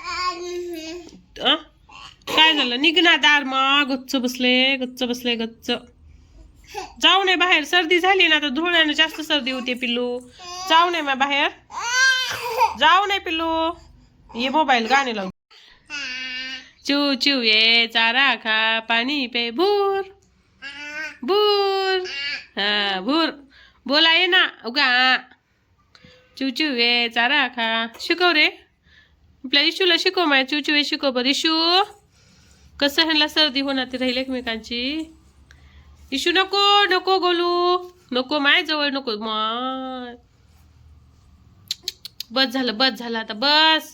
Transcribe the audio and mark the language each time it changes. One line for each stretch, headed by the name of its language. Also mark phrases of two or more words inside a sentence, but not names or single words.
Marathi: काय झालं? निघणार दार मग. गच्च बसले गच्च. जाऊ नये बाहेर, सर्दी झाली ना तर धुळ्यानं जास्त सर्दी होते पिल्लू. जाऊ नये मग बाहेर, जाऊ नये पिल्लू. ये मोबाईल गाणे लावून. चू चू ये चारा खा, पाणी पे भूर भूर. हा भूर बोला ये ना उगा. चू चू ये चारा खा. शिकव रे आपल्या इशूला, शिकव माय. चू चू ये शिकव बरं इशू. कसं ह्यांना सर्दी होणार ती राहील एकमेकांची. इशू नको नको गोलू, नको माय जवळ नको माय. बस झालं आता बस.